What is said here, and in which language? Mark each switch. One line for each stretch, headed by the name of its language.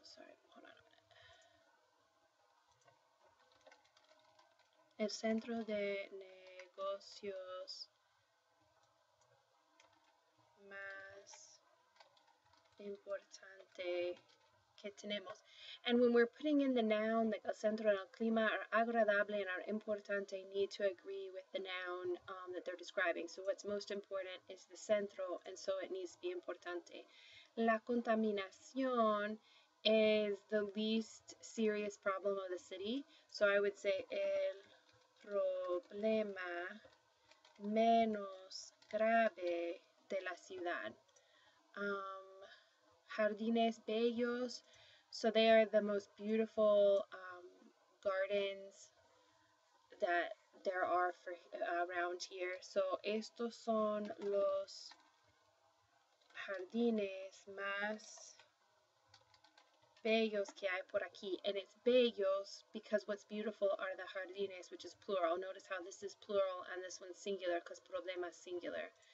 English: Sorry, hold on a minute.
Spanish: El centro de negocios más importante que tenemos.
English: And when we're putting in the noun, like el centro and el clima, our agradable and our importante need to agree with the noun that they're describing. So what's most important is the centro, and so it needs to be importante. La contaminación is the least serious problem of the city. So I would say
Spanish: el problema menos grave de la ciudad.
English: Jardines bellos, so they are the most beautiful gardens that there are around here.
Spanish: So estos son los jardines más bellos que hay por aquí.
English: And it's bellos because what's beautiful are the jardines, which is plural. Notice how this is plural and this one's singular because problema is singular.